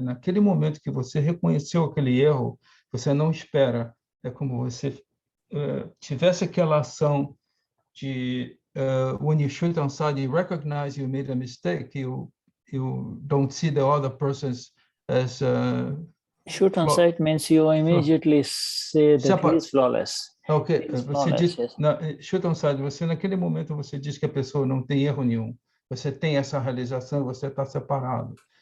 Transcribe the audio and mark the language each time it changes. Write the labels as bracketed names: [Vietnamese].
[Portuguese] Naquele momento que você reconheceu aquele erro, você não espera. É como você tivesse aquela ação de [English] when you shoot on sight, you recognize you made a mistake. You don't see the other person's as shoot on sight means you immediately say that he is flawless. [Portuguese] Ok, você diz, [English] shoot on sight, [Portuguese] você naquele momento você diz que a pessoa não tem erro nenhum. Você tem essa realização, você está separado.